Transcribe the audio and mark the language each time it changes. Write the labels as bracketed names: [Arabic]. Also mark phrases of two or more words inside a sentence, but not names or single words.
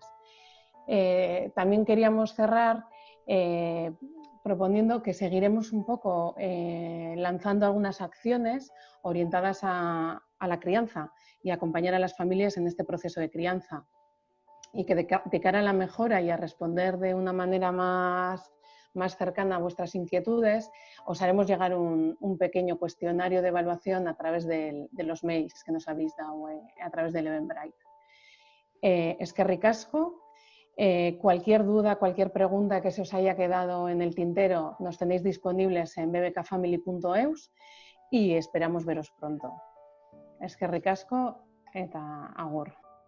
[Spanish] También queríamos cerrar proponiendo que seguiremos un poco lanzando algunas acciones orientadas a la crianza y acompañar a las familias en este proceso de crianza. Y que de cara a la mejora y a responder de una manera más cercana a vuestras inquietudes, os haremos llegar un pequeño cuestionario de evaluación a través de los mails que nos habéis dado a través del Eventbrite. [Basque] Eskerrik asko. [Spanish] Cualquier duda, cualquier pregunta que se os haya quedado en el tintero, nos tenéis disponibles en bbkfamily.eus y esperamos veros pronto. [Basque] Eskerrik asko eta agur.